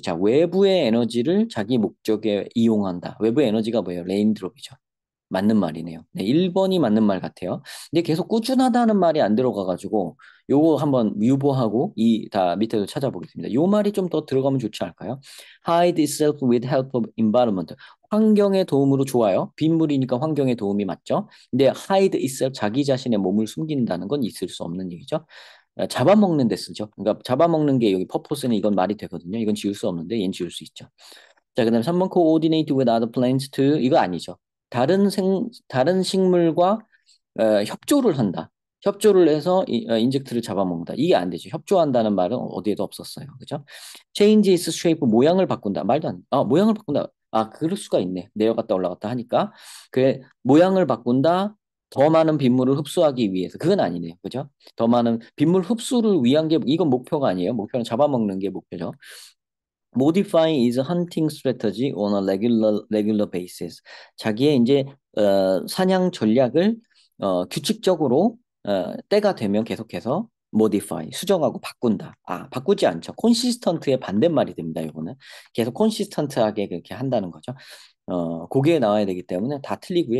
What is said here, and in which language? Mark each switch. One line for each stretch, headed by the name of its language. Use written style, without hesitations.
Korean: 자, 외부의 에너지를 자기 목적에 이용한다. 외부의 에너지가 뭐예요? 레인드롭이죠. 맞는 말이네요. 네, 1번이 맞는 말 같아요. 근데 계속 꾸준하다는 말이 안 들어가가지고 요거 한번 유보하고 이 다 밑에도 찾아보겠습니다. 요 말이 좀 더 들어가면 좋지 않을까요?
English: Hide itself with help of environment.
Korean: 환경의 도움으로 좋아요. 빗물이니까 환경의 도움이 맞죠. 근데
English: hide itself
Korean: 자기 자신의 몸을 숨긴다는 건 있을 수 없는 얘기죠. 잡아먹는 데 쓰죠. 그러니까 잡아먹는 게 여기 purpose는 이건 말이 되거든요. 이건 지울 수 없는데 얘는 지울 수 있죠. 자, 그다음 3번
English: coordinate with other plants to
Korean: 이거 아니죠. 다른 식물과 협조를 한다. 협조를 해서 인젝트를 잡아먹는다. 이게 안 되죠. 협조한다는 말은 어디에도 없었어요. 그죠?
English: change its shape
Korean: 모양을 바꾼다. 말도 안 돼. 모양을 바꾼다. 그럴 수가 있네. 내려갔다 올라갔다 하니까. 모양을 바꾼다. 더 많은 빗물을 흡수하기 위해서. 그건 아니네요. 그죠? 더 많은 빗물 흡수를 위한 게 이건 목표가 아니에요. 목표는 잡아먹는 게 목표죠.
English: Modifying is hunting strategy on a regular basis.
Korean: 자기의 이제 사냥 전략을 규칙적으로 때가 되면 계속해서 modify 수정하고 바꾼다. 바꾸지 않죠. consistent의 반대말이 됩니다. 이거는 계속 consistent하게 그렇게 한다는 거죠. 거기에 나와야 되기 때문에 다 틀리고요.